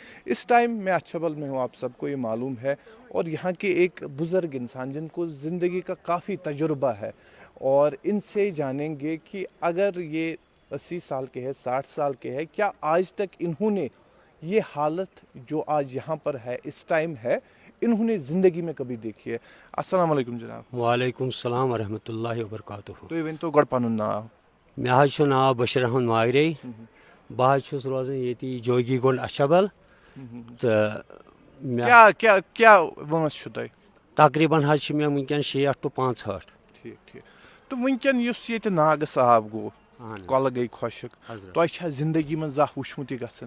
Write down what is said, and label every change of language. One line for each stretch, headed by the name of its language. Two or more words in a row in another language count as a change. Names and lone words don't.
Urdu: اس ٹائم میں اچھبل میں ہوں, آپ سب کو یہ معلوم ہے, اور یہاں کے ایک بزرگ انسان جن کو زندگی کا کافی تجربہ ہے, اور ان سے جانیں گے کہ اگر یہ 80 سال کے ہے, 60 سال کے ہے, کیا آج تک انہوں نے یہ حالت جو آج یہاں پر ہے اس ٹائم ہے, انہوں نے زندگی میں کبھی دیکھی ہے. السلام علیکم جناب. وعلیکم السلام ورحمۃ اللہ وبرکاتہ.
Kashmiri: تُہۍ ؤنۍتو گۄڈٕ پنُن ناو. مےٚ حظ چھُ ناو بشیر احمد ماگرے, بہٕ حظ چھُس روزان ییٚتی جوگی گونڈ اچھبل, تہٕ کیٛاہ وٲنٛس چھُو تۄہہِ؟ تقریٖباً حظ چھِ مےٚ وٕنکٮ۪ن 66 to 65. ٹھیٖک ٹھیٖک. تہٕ وٕنکٮ۪ن یُس ییٚتہِ ناگس آب گوٚو, کۄلہٕ گٔے خۄشک, تۄہہِ چھا زندگی منٛز زانٛہہ وٕچھمُت یہِ گژھان؟